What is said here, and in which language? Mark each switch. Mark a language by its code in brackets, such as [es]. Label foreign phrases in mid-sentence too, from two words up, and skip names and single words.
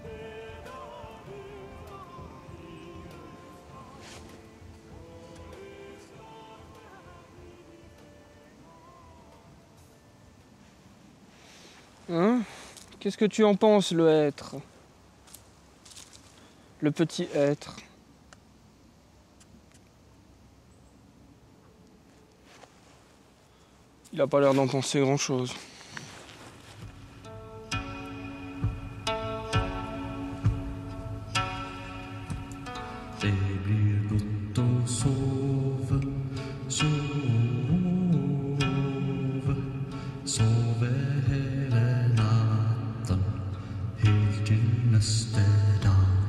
[fr] Hein? Qu'est-ce que tu en penses, le être? Le petit être. Il a pas l'air d'en penser grand-chose. [no] Det blir godt å sove, sove hele natten, helt til neste dag.